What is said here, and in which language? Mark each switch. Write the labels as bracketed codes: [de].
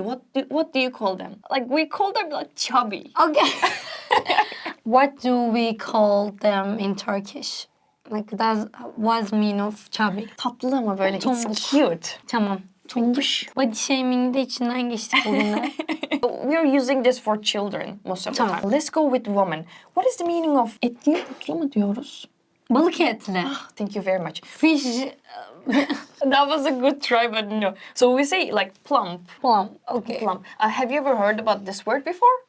[en] What do you call them? Like we call them like chubby. Okay. What do we call them in Turkish? Like what's mean of chubby? [tr] Tatlı ama böyle. Tombul. [en] It's cute. [tr] Tamam. Tombuş. Body shaming de içinden geçtik bugünler. [en] We are using this for children most of the [tr] Tamam. [en] time. Let's go with woman. What is the meaning of [tr] etli butlu mu diyoruz? Balık etli. [en] Thank you very much. Fish That was a good try, but no. So we say like plump. plum. Okay. Plump. Have you ever heard about this word before?